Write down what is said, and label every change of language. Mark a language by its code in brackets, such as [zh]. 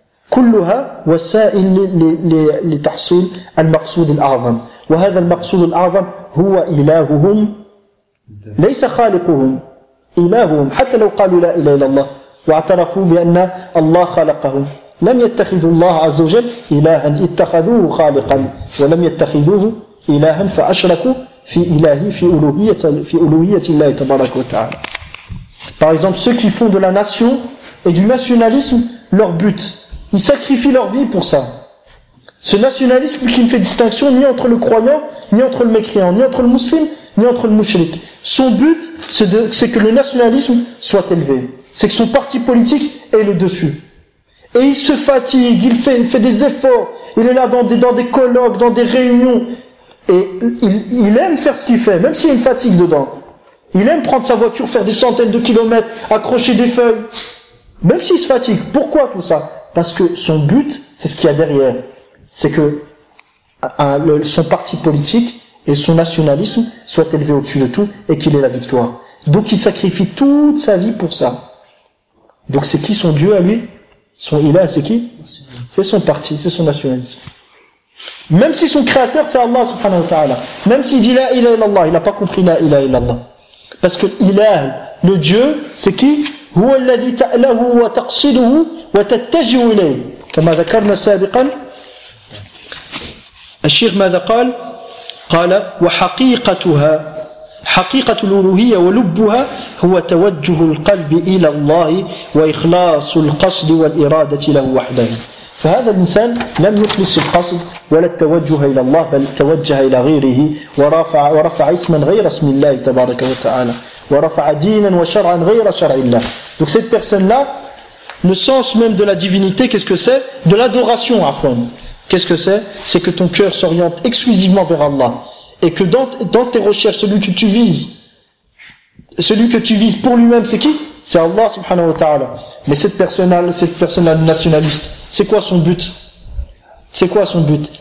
[ar] كلها وسائل لتحصيل المقصود الأعظم، وهذا المقصود الأعظم هو إلههم، ليس خالقهم، إلههم. حتى لو قالوا لا إله إلا الله واعترفوا بأن الله خلقهم، لم يتخذوا الله عز وجل إلها، اتخذوه خالقا ولم يتخذوه إلها، فأشركوا في إلهي في ألوهية الله تبارك وتعالى. [fr] Par exemple, ceux qui font de la nation et du nationalisme leur but, ils sacrifient leur vie pour ça. Ce nationalisme qui ne fait distinction ni entre le croyant, ni entre le mécréant, ni entre le muslim, ni entre le mouchrik. Son but, c'est que le nationalisme soit élevé. C'est que son parti politique ait le dessus. Et il se fatigue, il fait des efforts, il est là dans des colloques, dans des réunions. Et il aime faire ce qu'il fait, même s'il y a une fatigue dedans. Il aime prendre sa voiture, faire des centaines de kilomètres, accrocher des feuilles. Même s'il se fatigue. Pourquoi tout ça? Parce que son but, c'est ce qu'il y a derrière. C'est que son parti politique et son nationalisme soient élevés au-dessus de tout et qu'il ait la victoire. Donc il sacrifie toute sa vie pour ça. Donc c'est qui son Dieu à lui? Son ilah, c'est qui? C'est son parti, c'est son nationalisme. Même si son créateur, c'est Allah subhanahu wa ta'ala. Même s'il dit la ilaha illallah, il n'a pas compris la ilaha illallah. Parce que ilah, le Dieu, c'est qui? [ar] هو الذي تأله وتقصده وتتجه إليه كما ذكرنا سابقا. الشيخ ماذا قال؟ قال وحقيقتها حقيقة الألوهية ولبها هو توجه القلب إلى الله وإخلاص القصد والإرادة له وحده. فهذا الإنسان لم يخلص القصد ولا التوجه إلى الله، بل توجه إلى غيره ورفع اسما غير اسم الله تبارك وتعالى ورفع دينا وشرعا غير شرع الله. [fr] Donc cette personne-là, le sens même de la divinité, qu'est-ce que c'est? De l'adoration, afwan. Qu'est-ce que c'est? C'est que ton cœur s'oriente exclusivement vers Allah. Et que dans tes recherches, celui que tu vises pour lui-même, c'est qui? C'est Allah subhanahu wa ta'ala. Mais cette personne-là nationaliste, c'est quoi son but? C'est quoi son but?